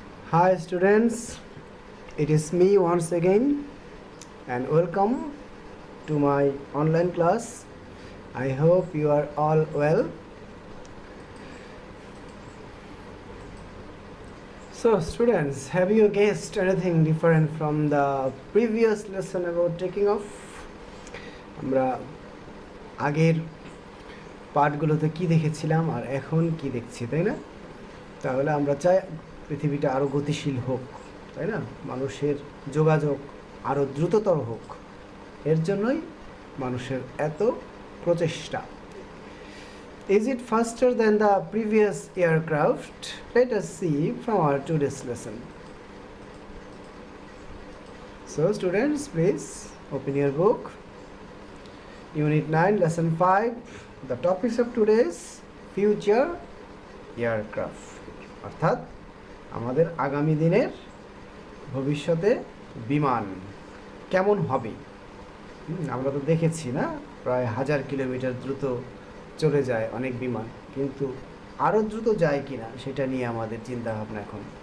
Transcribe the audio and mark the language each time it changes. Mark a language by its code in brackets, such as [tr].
[en] Hi students, it is me once again and welcome to my online class. I hope you are all well. So students, have you guessed anything different from the previous lesson about taking off? [bn] আমরা আগের পার্টগুলোতে কি দেখেছিলাম আর এখন কি দেখছি, তাই না? তাহলে আমরা চাই পৃথিবীটা আরও গতিশীল হোক, তাই না? মানুষের যোগাযোগ আরও দ্রুততর হোক, এর জন্যই মানুষের এত প্রচেষ্টা। [en] Is it faster than the previous aircraft? Let us see from our today's lesson. So students, please open your book. Unit 9, Lesson 5. The topics of today's future aircraft. [bn] অর্থাৎ আমাদের আগামী দিনের ভবিষ্যতে বিমান কেমন হবে। আমরা তো দেখেছি না, প্রায় 1000 কিলোমিটার দ্রুত চলে যায় অনেক বিমান, কিন্তু আরও দ্রুত যায় কিনা সেটা নিয়ে আমাদের চিন্তা ভাবনা এখন।